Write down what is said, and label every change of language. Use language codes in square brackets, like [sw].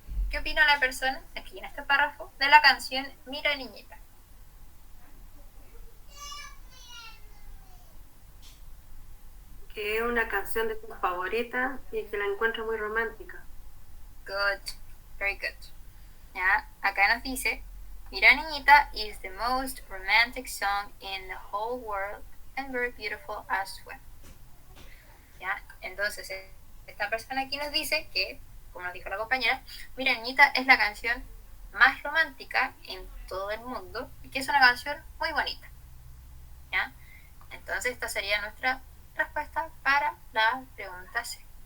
[es] ¿Qué opina la persona, aquí en este párrafo, de la canción Mira Niñita? Que es una canción de tus favoritas y que la encuentro muy romántica. [en] Good, very good. ¿Ya? [es] Acá nos dice, [en] Mira Niñita is the most romantic song in the whole world and very beautiful as well. [es] ¿Ya? Entonces, esta persona aquí nos dice que, como nos dijo la compañera, Mira Niñita es la canción más romántica en todo el mundo y que es una canción muy bonita. ¿Ya? Entonces, esta sería nuestra respuesta para la pregunta C.